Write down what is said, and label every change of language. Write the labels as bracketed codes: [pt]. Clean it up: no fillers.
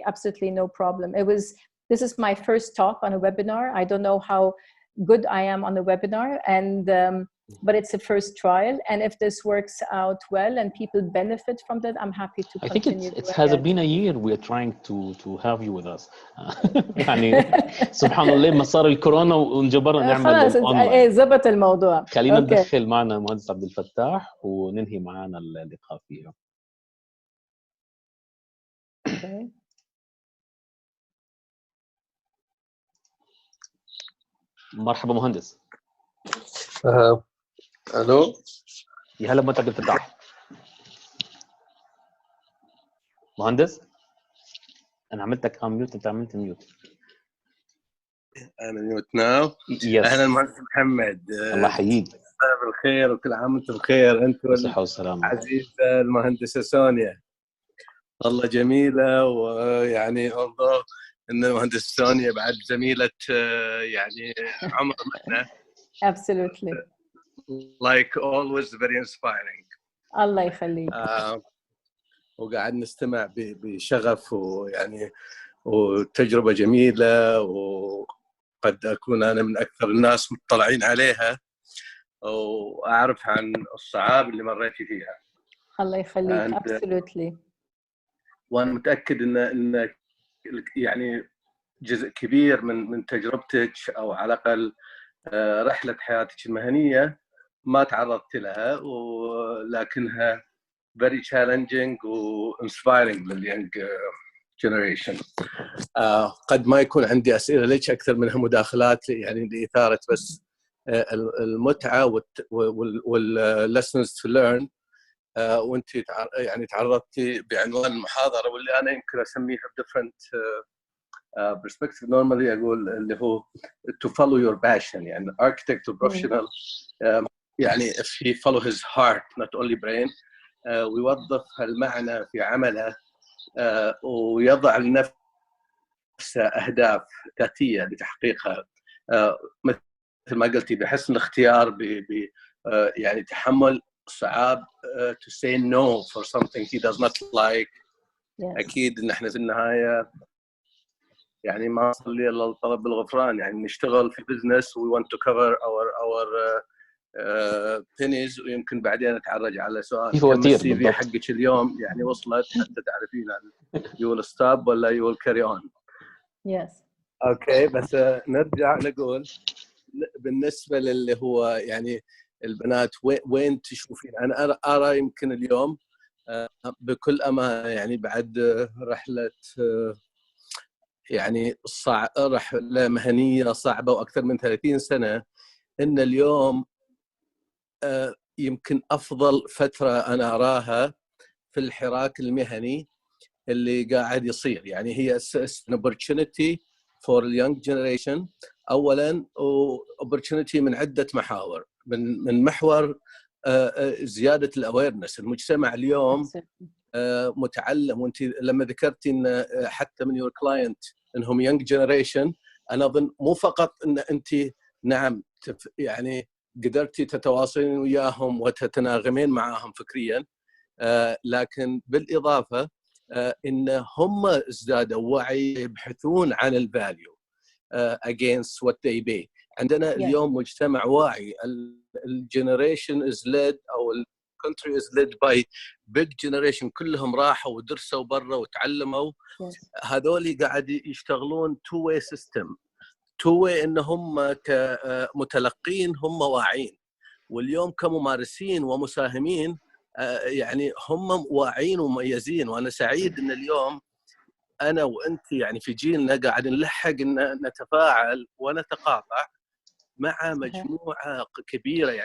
[en] Absolutely no problem. This is my first talk on a webinar. I don't know how good I am on the webinar, and but it's a first trial, and if this works out well and people benefit from that, I'm happy to continue. I think it has been a year we are trying to have you with us. [ar] يعني سبحان الله ما صار الكورونا ونجبرنا نعمل اونلاين. زبط الموضوع. خلينا ندخل معنا المهندس عبد الفتاح وننهي معنا اللقاء فيه. مرحبا مهندس. الو يا هلا عبد الفتاح. مهندس انا عملتك ميوت، انت عملت ميوت. انا ميوت ناو. اهلا مهندس محمد. الله يحييك. مساء الخير وكل عام وانتم بخير، انت والصحه والسلامه. عزيزه المهندسه سونيا والله جميله، ويعني انظر ان المهندسه سونيا بعد زميله يعني عمر منا. [en] Absolutely. Like always very inspiring. [ar] الله يخليك. وقاعد نستمع بشغف، ويعني وتجربة جميلة، وقد أكون أنا من أكثر الناس مطلعين عليها وأعرف عن الصعاب اللي مريتي فيها. الله يخليك. [en] Absolutely. [ar] وأنا متأكد إن يعني جزء كبير من تجربتك، أو على الأقل رحلة حياتك المهنية، ما تعرضت لها، ولكنها [en] very challenging [ar] و [en] inspiring [ar] لليونج [en] generation. [ar] قد ما يكون عندي أسئلة ليش أكثر منها مداخلات يعني لإثارة بس المتعة وال [en] lessons to learn. [ar] وأنت يعني تعرضتي بعنوان المحاضرة واللي أنا يمكن أسميها [en] different perspective. normally [ar] أقول اللي هو [en] to follow your passion، [ar] يعني [en] architect or professional [ar] يعني [en] if he follow his heart not only brain [ar] ويوظف هالمعنى في عمله ويضع لنفسه أهداف ذاتية لتحقيقها، مثل ما قلتي بحسن الاختيار، يعني تحمل صعاب [en] to say no for something he does not like. [ar] أكيد إن إحنا في النهاية يعني ما نصلي إلا الطلب بالغفران، يعني نشتغل في business [en] we want to cover our pennies، [ar] ويمكن بعدين نتعرج على سؤال كم السي في حقك اليوم يعني وصلت حتى تعرفين [en] you will stop [ar] ولا [en] you will carry on. Yes. [ar] أوكي، بس نرجع نقول بالنسبة للي هو يعني البنات وين تشوفين؟ أنا أرى يمكن اليوم بكل أمانة يعني بعد رحلة يعني رحلة مهنية صعبة وأكثر من 30 سنة، إن اليوم يمكن أفضل فترة أنا أراها في الحراك المهني اللي قاعد يصير. يعني هي [en] an opportunity for the young generation [ar] أولاً، opportunity من عدة محاور. من محور زيادة الأويرنس. المجتمع اليوم متعلم، وانت لما ذكرتي ان حتى من [en] your client [ar] انهم [en] young generation، [ar] انا اظن مو فقط ان انت نعم يعني قدرتي تتواصلين وياهم وتتناغمين معهم فكريا، لكن بالاضافه ان هم ازدادوا وعي، يبحثون عن الفاليو [en] against what they pay. [ar] عندنا اليوم مجتمع واعي. [en] الجنريشن is led او country is led by big generation، [ar] كلهم راحوا ودرسوا برا وتعلموا. هذول قاعد يشتغلون [en] two way system، two way [ar] إن هم كمتلقين هم واعين، واليوم كممارسين ومساهمين يعني هم واعين ومميزين. وأنا سعيد إن اليوم أنا وأنت يعني في جيلنا قاعد نلحق إن نتفاعل ونتقاطع مع مجموعة كبيرة.